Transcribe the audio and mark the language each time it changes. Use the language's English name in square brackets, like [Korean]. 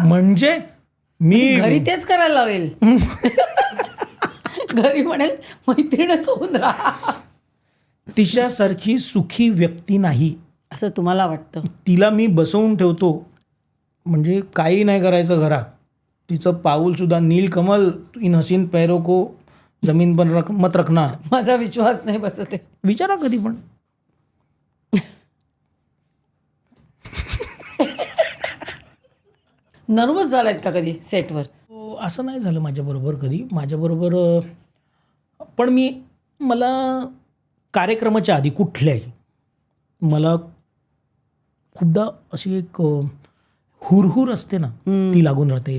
[Marathi] म्हणजे मी घरी तेच करायला लावेल. घरी म्हणेल मैत्रीणच होऊन राहा. तिच्यासारखी सुखी व्यक्ती नाही असं तुम्हाला वाटतं? तिला मी बसवून ठेवतो, म्हणजे काही नाही करायचं घरात. तिचं पाऊलसुद्धा [Hindi] नीलकमल इन हसीन पैरों को जमीन पर मत रखना. [Marathi] माझा विश्वास नाही बसत आहे. विचारा कधी पण. नर्वस झालायत का कधी सेटवर? असं नाही झालं माझ्याबरोबर कधी. माझ्याबरोबर पण मला कार्यक्रमाच्या आधी कुठल्याही मला खूपदा अशी एक हुरहुर असते ना, ती लागून राहते.